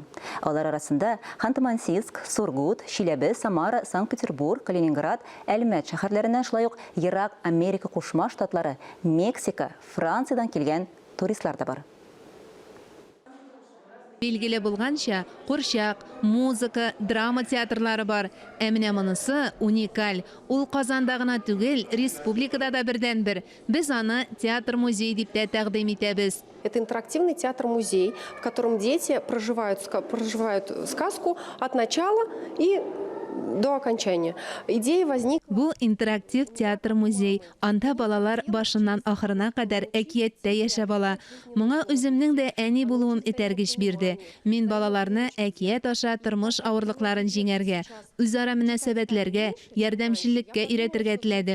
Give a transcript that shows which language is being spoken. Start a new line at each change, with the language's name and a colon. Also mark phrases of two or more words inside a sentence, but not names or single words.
Tatar: Алар арасында Ханты-Мансийск, Сургут, Чиләбе, Самара, Санкт-Петербург, Калининград, Әлмәт шәһәрләреннән, шулай ук Ирак, Америка Кушма Штатлары, Мексика, Франциядән килгән туристлар да бар. Билгеле булганча, курчак, музыка, драма театрлары бар. Әмінә монысы уникаль. Ул Казанда гына түгел, республикада да бердән бер. Без аны театр-музей дип тә тәкъдим итәбез.
Russian: Это интерактивный театр-музей, в котором дети проживают сказку от начала и до окончания. Идея возникла.
Tatar: Бу интерактив театр-музей. Анда балалар башыннан ахырына кадәр әкияттә яшәп ала. Моңа үземнең дә әни булуым этәргеч бирде. Мин балаларны әкият аша тормыш авырлыкларын җиңәргә, үзара мөнәсәбәтләргә, ярдәмчеллеккә өйрәтергә теләдем.